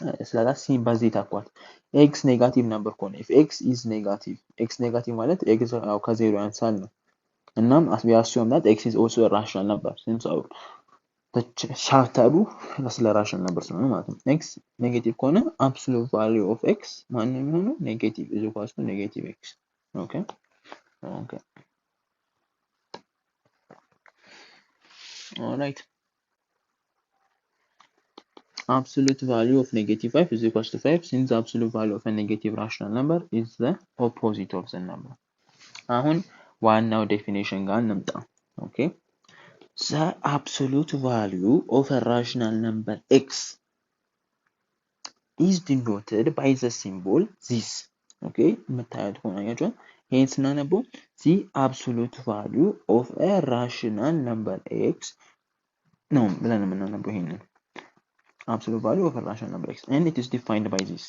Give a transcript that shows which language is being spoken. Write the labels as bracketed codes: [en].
[am] ስለዚህ ሲምባዚ ታቋል x ኔጋቲቭ ነበር ከሆነ if x is negative x ኔጋቲቭ ማለት x ያው ከዜሮ ያንሳል ነው። እናም [en] we assume that x is also a rational number [am] since our ቻፕተሩ ስለ ራሽናል ነበር ስለሆነ ማለት ነው። x ኔጌቲቭ ከሆነ absolute value of x ማን ነው የሚሆነው? [en] ኔጌቲቭ is equals to negative x. Alright. Absolute value of negative 5 is equals to 5 since the absolute value of a negative rational number is the opposite of the number. [am] አሁን ዋናው definition ጋር እንምጣ. [en] Okay. The absolute value of a rational number x is denoted by the symbol this. Okay. [am] የምታዩት ከሆነ ያያችኋል። ይሄን ስናነበው [en] the absolute value of a rational number x [am] ነው ብለን የምናነበው ይሄንን [en] absolute value of a rational number x, and it is defined by this.